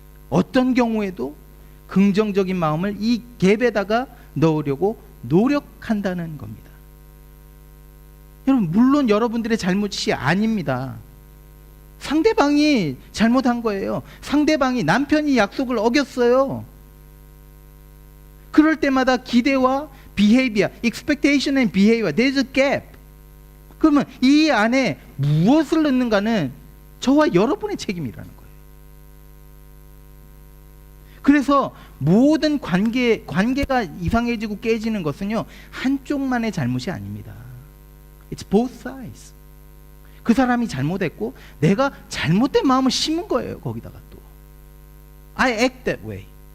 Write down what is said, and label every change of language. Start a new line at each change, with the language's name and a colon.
Korean: 어떤 경우에도 긍정적인 마음을 이 갭에다가 넣으려고 노력한다는 겁니다. 여러분, 물론 여러분들의 잘못이 아닙니다. 상대방이 잘못한 거예요. 상대방이, 남편이 약속을 어겼어요. 그럴 때마다 기대와
English: behavior, expectation and behavior, there's a gap.
Korean: 그러면 이 안에 무엇을 넣는가는 저와 여러분의 책임이라는 거예요. 그래서 모든 관계가 이상해지고 깨지는 것은요, 한쪽만의 잘못이 아닙니다.
English: It's both sides.
Korean: 그 사람이 잘못했고 내가 잘못된 마음을 심은 거예요. 거기다가 또
English: I act that way.